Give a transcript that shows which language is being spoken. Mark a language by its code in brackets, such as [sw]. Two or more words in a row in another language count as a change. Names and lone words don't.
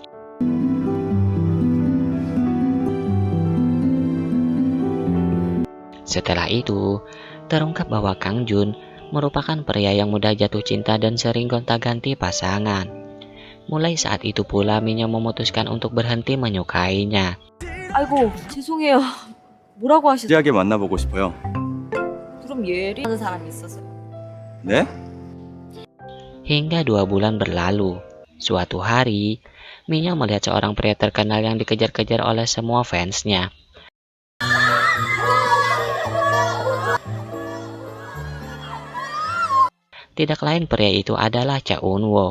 [id] Setelah itu, terungkap bahwa Kang Jun merupakan pria yang mudah jatuh cinta dan sering gonta-ganti pasangan. Mulai saat itu pula Minyao memutuskan untuk berhenti menyukainya. [ko] 아이고 죄송해요. 뭐라고 하시죠? 진지하게 만나보고 싶어요. 그럼 예리 하는 사람이 있어서. 네? [id] Hingga 2 bulan berlalu. Suatu hari, Minyao melihat seorang pria terkenal yang dikejar-kejar oleh semua fansnya. Tidak lain pria itu adalah Cha Eun-woo.